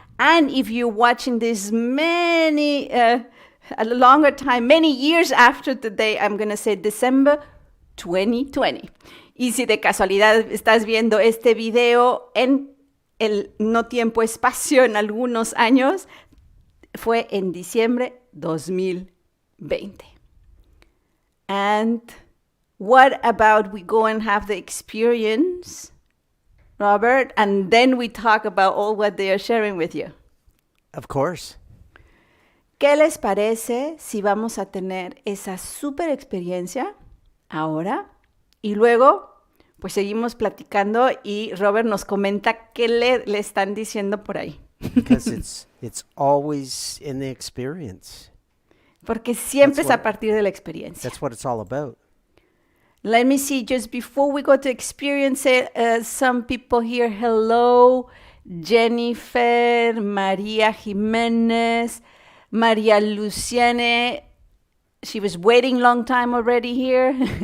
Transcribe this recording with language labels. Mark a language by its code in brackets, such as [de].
[en] And if you're watching this a longer time, many years after today, I'm going to say December 2020. [es] Y si de casualidad estás viendo este video en el no tiempo espacio en algunos años, fue en diciembre 2020. [en] And what about we go and have the experience, Robert, and then we talk about all what they are sharing with you? Of course. [es] ¿Qué les parece si vamos a tener esa super experiencia ahora? Y luego, pues seguimos platicando y Robert nos comenta qué le están diciendo por ahí. [en] Because it's always in the experience. [es] Porque siempre es a partir de la experiencia. [en] That's what it's all about. Let me see, just before we go to experience it, some people here, hello, Jennifer, Maria Jimenez, Maria Luciane, she was waiting long time already here.